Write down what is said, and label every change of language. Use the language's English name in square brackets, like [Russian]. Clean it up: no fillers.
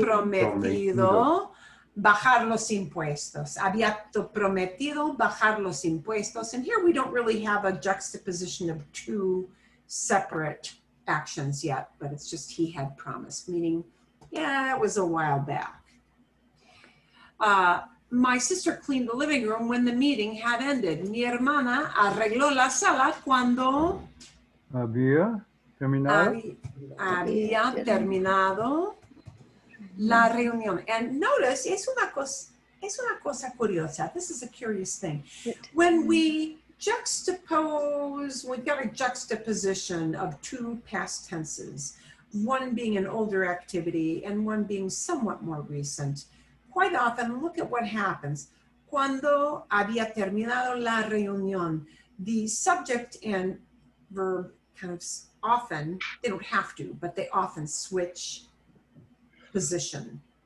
[Spanish] prometido bajar los impuestos. Había prometido bajar los impuestos. [English] And here we don't really have a juxtaposition of two separate actions yet, but it's just he had promised, meaning, yeah, it was a while back. My sister cleaned the living room when the meeting had ended. [Spanish] Mi hermana arregló la sala cuando Había terminado. había terminado la reunión. [English] And notice, [Spanish] es una cosa curiosa. [English] This is a curious thing. When we juxtapose, we've got a juxtaposition of two past tenses, one being an older activity and one being somewhat more recent. Quite often, look at what happens. [Spanish] Cuando había terminado la reunión, [English] the subject and verb kind of often, they don't have to, but they often switch position.